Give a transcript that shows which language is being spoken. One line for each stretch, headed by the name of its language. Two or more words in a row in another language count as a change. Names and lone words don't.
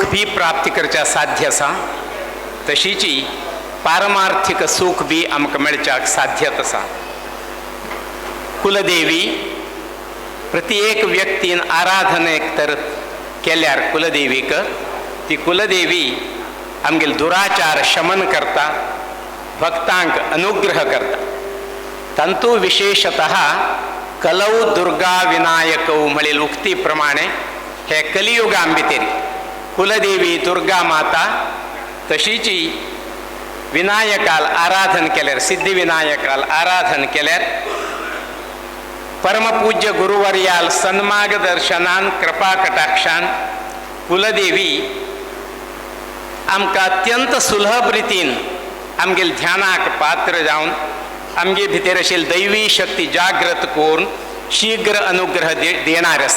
Konkani: भी प्राप्ती करच्या साध्य असा, तशीची पारमार्थिक सुख भी आमकां मेळच्याक साध्य तसा. कुलदेवी प्रत्येक व्यक्तीन आराधनेक तर केल्यार कुलदेवीक ती कुलदेवी आमगेल दुराचार शमन करता, भक्तांक अनुग्रह करता. तंतु विशेषतः
Sanskrit: कलौ दुर्गा विनायकौ
Konkani: म्हणील उक्ती प्रमाणे हे कलियुगां भितर कुलदेवी दुर्गा माता तशीची विनायकाल आराधन केल्यार, सिद्धिविनायकाल आराधन केल्यार परमपूज्य गुरुवर्याल सन्मार्गदर्शनान कृपा कटाक्षान कुलदेवी आमकां अत्यंत सुलभ रितीन आमगेल ध्यानाक पात्र जावन आमगे भितर आशिल्ली दैवी शक्ती जागृत करून शीघ्र अनुग्रह देणार आसा.